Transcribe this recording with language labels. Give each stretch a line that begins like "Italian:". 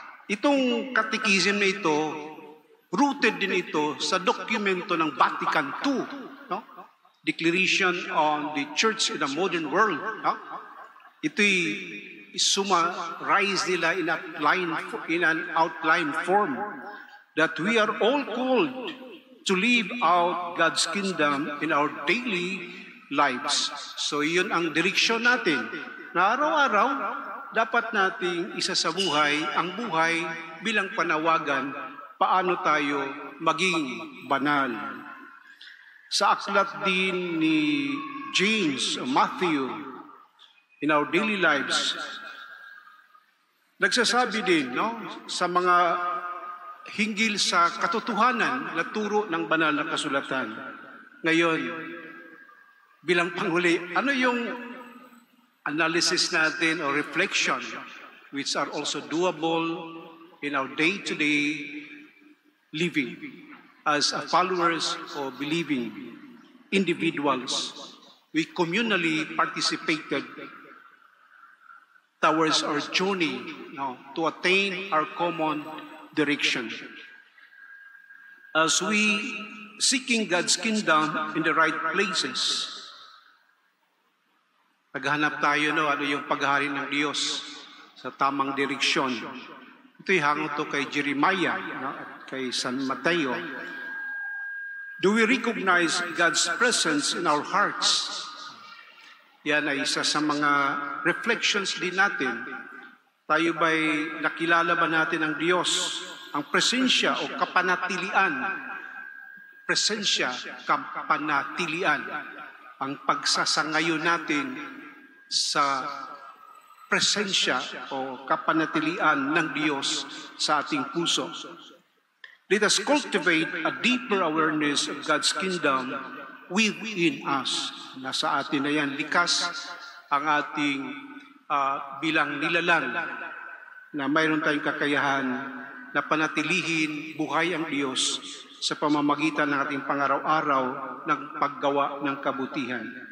Filipino: Itong catechism na ito, rooted din ito sa dokumento ng Vatican II, no?
English: Declaration on the Church in the Modern World. No?
Filipino: Ito'y summarize nila
English: in an outline form that we are all called to live out God's kingdom in our daily lives.
Filipino: So yun ang direksyon natin, na araw-araw dapat nating isa sa buhay ang buhay bilang panawagan paano tayo maging banal. Sa aklat din ni James, Matthew,
English: in our daily lives,
Filipino: nagsasabi din, no, sa mga hinggil sa katotohanan na turo ng banal na kasulatan. Ngayon, bilang panghuli, ano yung
English: analysis
Filipino: natin
English: or reflection which are also doable in our day-to-day living as followers or believing individuals? We communally participated towards our journey to attain our common direction. As we seeking God's kingdom in the right places,
Filipino: naghahanap tayo, ano yung paghahari ng Diyos sa tamang direksyon. Ito'y hango to kay Jeremiah, at kay San Mateo.
English: Do we recognize God's presence in our hearts?
Filipino: Yan ay isa sa mga reflections din natin. Tayo ba'y nakilala ba natin ang Diyos? Ang presensya o kapanatilian. Presensya, kapanatilian. Ang pagsasangayon natin sa presensya o kapanatilian ng Diyos sa ating puso.
English: Let us cultivate a deeper awareness of God's kingdom within us.
Filipino: Nasa atin na yan, likas ang ating bilang nilalang na mayroon tayong kakayahan na panatilihin buhay ang Diyos sa pamamagitan ng ating pangaraw-araw ng paggawa ng kabutihan.